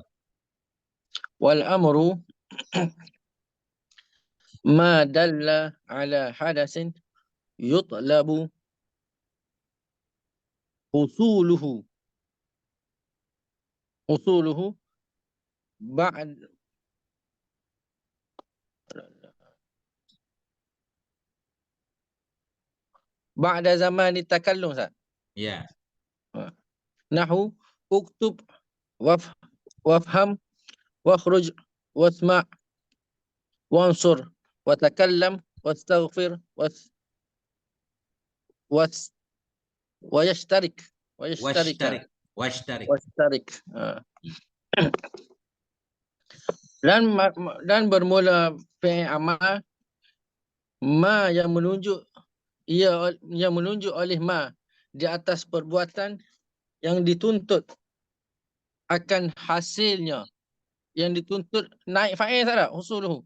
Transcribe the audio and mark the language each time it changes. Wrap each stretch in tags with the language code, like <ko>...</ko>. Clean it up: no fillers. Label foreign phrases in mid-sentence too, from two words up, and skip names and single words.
<ar>والأمر ما دل على حدث يطلب حصوله بعد بعد زمان التكلم, Ustaz. Ya. نحو اكتب وافهم واخرج واسمع وانصر وتكلم واستغفر واس ويشترك واشترك. واشترك. واشترك.</ar> <ms>Dan bermula</ms> <ar>فعل أمر</ar> <ms>ma yang menunjuk yang menunjuk oleh ma di atas perbuatan yang dituntut akan hasilnya, yang dituntut naik fa'il tak, usuluhu.</ms>